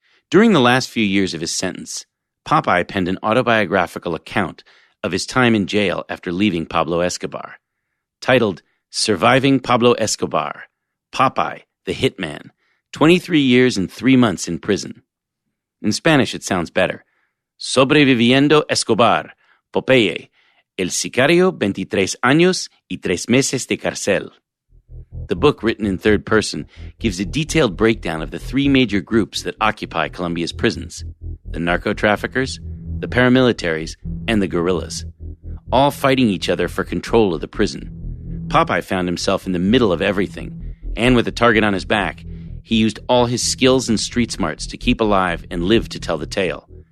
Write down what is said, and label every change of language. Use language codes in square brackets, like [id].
[en] During the last few years of his sentence, Popeye penned an autobiographical account of his time in jail after leaving Pablo Escobar. Titled Surviving Pablo Escobar, Popeye, the Hitman, 23 years and 3 months in prison. In Spanish, it sounds better. [es] Sobreviviendo Escobar, Popeye, el Sicario, 23 años y 3 meses de cárcel. [en] The book, written in third person, gives a detailed breakdown of the 3 major groups that occupy Colombia's prisons: the narco-traffickers, the paramilitaries, and the guerrillas, all fighting each other for control of the prison. Popeye found himself in the middle of everything, and with a target on his back, he used all his skills and street smarts to keep alive and live to tell the tale.